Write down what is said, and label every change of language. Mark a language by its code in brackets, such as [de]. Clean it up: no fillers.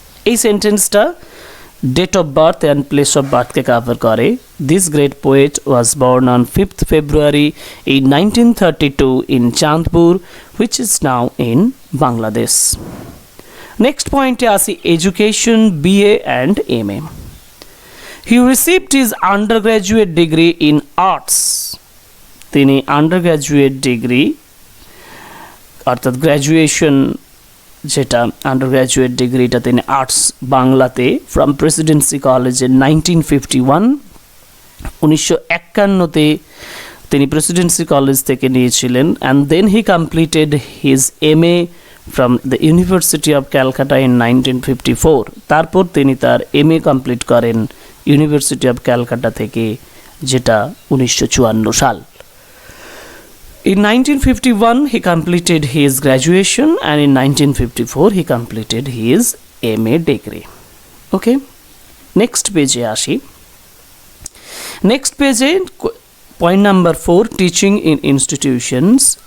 [en] এই সেন্টেন্সটা date of birth and place of বার্থকে কাভার করে। This great poet was born on 5th February in 1932 in Chandpur, which is now in Bangladesh. Next পয়েন্টে আসি, education, BA and MA. He received his undergraduate degree in arts. [bn] তিনি undergraduate degree অর্থাৎ graduation, যেটা undergraduate ডিগ্রিটা তিনি arts বাংলাতে from Presidency কলেজে 1951, 1951 তিনি প্রেসিডেন্সি কলেজ থেকে নিয়েছিলেন। [en] And then he completed his MA from the university of Calcutta in 1954। [bn] তারপর তিনি তার MA কমপ্লিট করেন ইউনিভার্সিটি অফ ক্যালকাটা থেকে, যেটা 1954 সাল। [en] In 1951 he completed his graduation and in 1954 he completed his MA degree. Okay, next page [bn] e ashi. [en] Next page e point number 4, teaching in institutions.